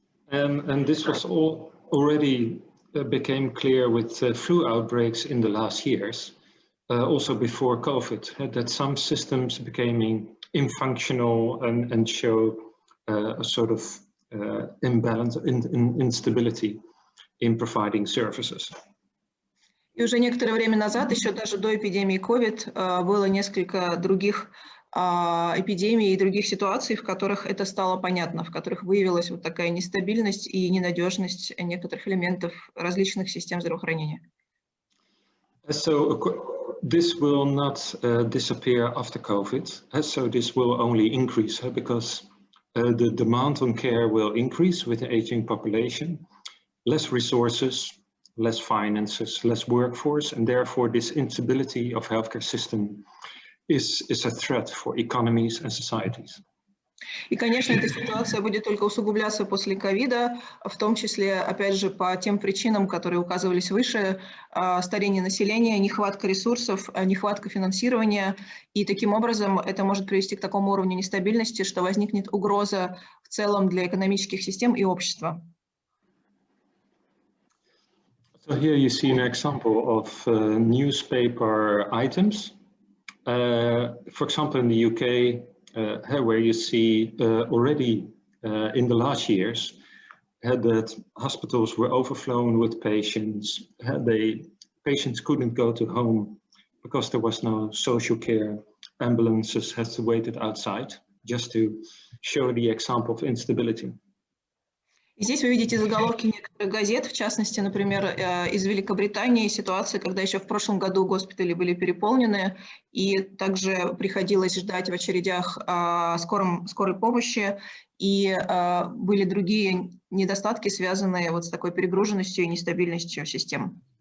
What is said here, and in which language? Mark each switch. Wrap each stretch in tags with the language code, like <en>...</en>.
<en>And this was already became clear with flu outbreaks in the last years, also before COVID, that some systems became infunctional and show a sort of imbalance, instability in providing services.</en> <ru>И уже некоторое время назад, еще даже до эпидемии COVID, было несколько других эпидемий и других ситуаций, в которых это стало понятно, в которых выявилась вот такая нестабильность и ненадежность некоторых элементов различных систем здравоохранения.</ru> <en>So this will not disappear after COVID. So this will only increase because the demand on care will increase with the aging population, less resources, less finances, less workforce, and therefore this instability of healthcare system is a threat for economies and societies.</en> <ru>И, конечно, эта ситуация будет только усугубляться после ковида, в том числе, опять же, по тем причинам, которые указывались выше: старение населения, нехватка ресурсов, нехватка финансирования. И таким образом это может привести к такому уровню нестабильности, что возникнет угроза в целом для экономических систем и общества.</ru> <en>So here you see an example of newspaper items. For example, in the UK, where you see already in the last years that hospitals were overflowing with patients. Patients couldn't go to home because there was no social care. Ambulances had to wait outside, just to show the example of instability.</en> <ru>И здесь вы видите заголовки некоторых газет, в частности, например, из Великобритании, ситуация, когда еще в прошлом году госпитали были переполнены, и также приходилось ждать в очередях скорой помощи, и были другие недостатки, связанные вот с такой перегруженностью и нестабильностью систем.</ru>